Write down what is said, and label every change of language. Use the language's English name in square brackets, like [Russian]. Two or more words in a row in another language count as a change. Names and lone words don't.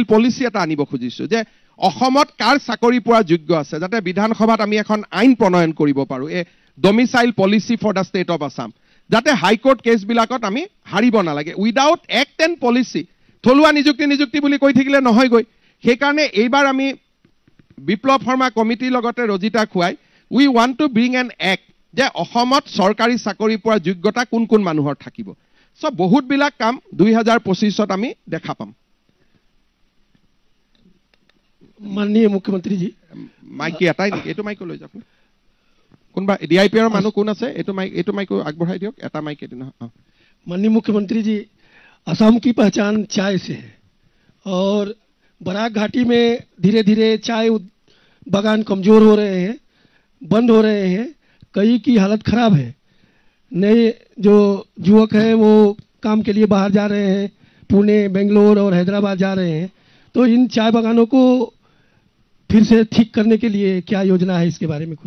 [Assamese] পলিচি এটা আনিব খুজিছোঁ যে অসমত কাৰ চাকৰি পোৱাৰ যোগ্য আছে যাতে বিধানসভাত আমি এখন আইন প্ৰণয়ন কৰিব পাৰোঁ এই [English] domicile policy for the state of Assam [Assamese] যাতে হাইকোৰ্ট কেছবিলাকত আমি হাৰিব নালাগে [English] without act and policy [Assamese] থলুৱা নিযুক্তি বুলি কৈ থাকিলে নহয়গৈ সেইকাৰণে এইবাৰ আমি বিপ্লৱ শৰ্মা কমিটিৰ লগতে ৰজিতা খুৱাই [English] we want to bring an act [Assamese] যে অসমত চৰকাৰী চাকৰি পোৱাৰ যোগ্যতা কোন কোন মানুহৰ থাকিব সো বহুতবিলাক কাম 2025 আমি দেখা পাম [Hindi] माननीय मुख्यमंत्री जी [Assamese] মাইকি এটাই নেকি এইটো মাইক লৈ যাওক কোনবা ডিআইপিআৰ মানুহ কোন আছে এইটো মাইক আগবঢ়াই দিয়ক এটা মাইক এদিন [Hindi] माननीय मुख्यमंत्री जी असम की पहचान चाय से है और बराक घाटी में धीरे धीरे चाय बागान कमजोर हो रहे हैं बंद हो रहे हैं कई की हालत खराब है नए जो युवक हैं वो काम के लिए बाहर जा रहे हैं पुणे बेंगलोर और हैदराबाद जा रहे हैं तो इन चाय बागानों को फिर से ठीक करने के लिए क्या योजना है इसके बारे में कुछ